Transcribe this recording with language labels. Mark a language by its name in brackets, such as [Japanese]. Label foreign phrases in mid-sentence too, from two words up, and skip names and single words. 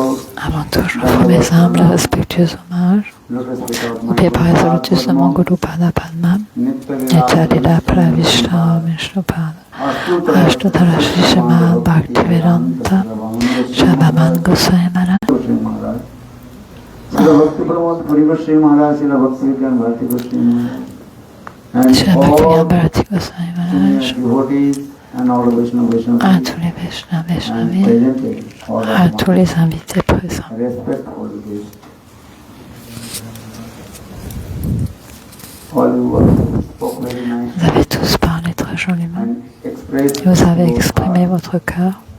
[French] avant tout, je offre mes humbles et respectueux hommages au pied pari lotus de mon Guru Pada Padma, Nityalila Pravishta Vishnupada, Ashtadhara Shri Srimad Bhaktivedanta Shrabaman Goswami Maharaj. Srila Bhakti Pramod Puri Goswami Maharaj, Srila Bhakti Vigyan Bharati Goswami Maharaj, Srila Bhaktivedanta Bharati Goswami Maharaj, à tous les Vaishnavas, à tous les invités présents. Vous avez tous parlé très joliment et vous avez exprimé votre cœur.